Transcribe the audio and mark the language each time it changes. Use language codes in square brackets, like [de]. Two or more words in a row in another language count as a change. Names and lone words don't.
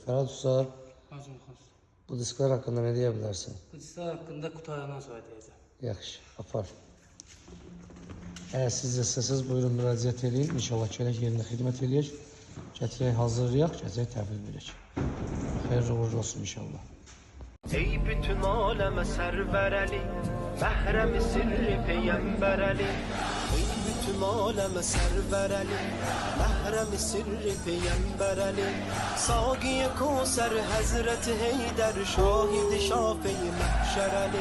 [az] Fərad Usta, bu disklər haqqında nə deyə bilərsən? Bu disklər haqqında qutarandan sonra deyəcəm. Yaxşı, apar. Əgər siz istəsiniz, buyurun müraciət edin. İnşallah gələk yerində xidmət eləyək. Gətirək, hazırlayaq, gətirək təhvil verək. Xeyirli uğurlu olsun inşallah. [tr] Ey bütün aleme server Ali, Mehrem-i sirri peygamber Ali. Ey bütün aleme server Ali, Mehrem-i sirri peygamber Ali. Sâgi-i Kevser Hazreti Heyder, şahid-i şafi-i mahşer Ali.